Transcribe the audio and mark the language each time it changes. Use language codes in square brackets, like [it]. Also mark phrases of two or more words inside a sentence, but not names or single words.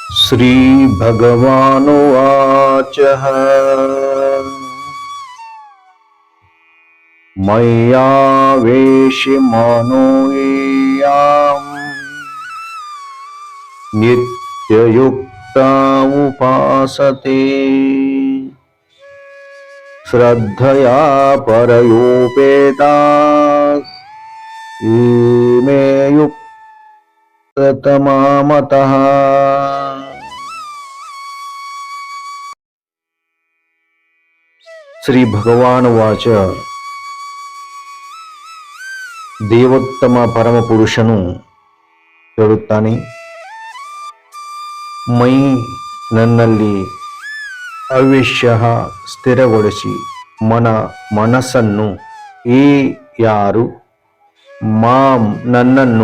[sa] श्रीभगवानुवाच मय्यावेशमनो येषाम् नित्ययुक्ता उपासते श्रद्धया परयोपेताः इमे युक्ततमा मतः। ಶ್ರೀ ಭಗವಾನುವಾಚ [kn] ದೇವೋತ್ತಮ ಪರಮಪುರುಷನು ಹೇಳುತ್ತಾನೆ, ಮೈ ನನ್ನಲ್ಲಿ ಅವಿಶ್ಯ ಸ್ಥಿರಗೊಳಿಸಿ ಮನಸ್ಸನ್ನು ಈ ಯಾರು ಮಾಂ ನನ್ನನ್ನು